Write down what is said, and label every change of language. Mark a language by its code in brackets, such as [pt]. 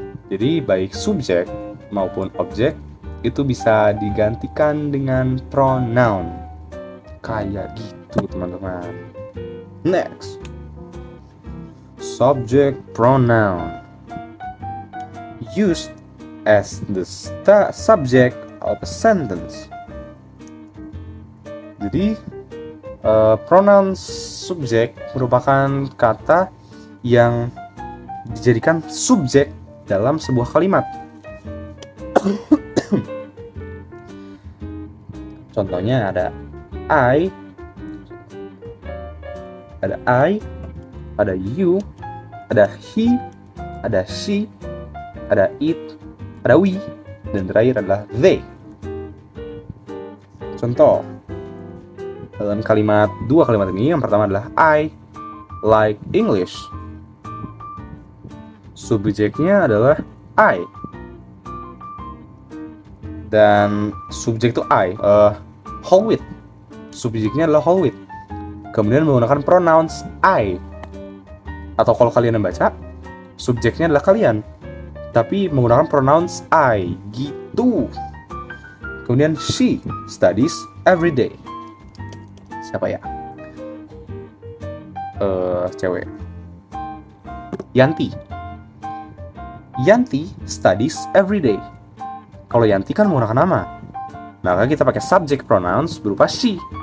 [id] Jadi baik subjek maupun objek itu bisa digantikan dengan pronoun. Kayak gitu teman-teman. [en] Next, subject pronoun used as the subject of a sentence. [id] Jadi pronoun subjek merupakan kata yang dijadikan subjek dalam sebuah kalimat. Contohnya ada I, ada you, ada he, ada she, ada it, ada we, dan terakhir adalah they. Contoh dalam dua kalimat ini, yang pertama adalah [en] I like English. [id] Subjeknya adalah I, dan subjek itu I, whole with. Subjeknya adalah whole with. Kemudian menggunakan pronouns I. Atau kalau kalian yang baca, subjeknya adalah kalian, tapi menggunakan pronouns I, gitu. [en] Kemudian she studies every day. [id] Siapa ya? [en] Cewek. Yanti. Yanti studies every day. [id] Kalau Yanti kan menggunakan nama, maka kita pakai subject pronouns berupa she.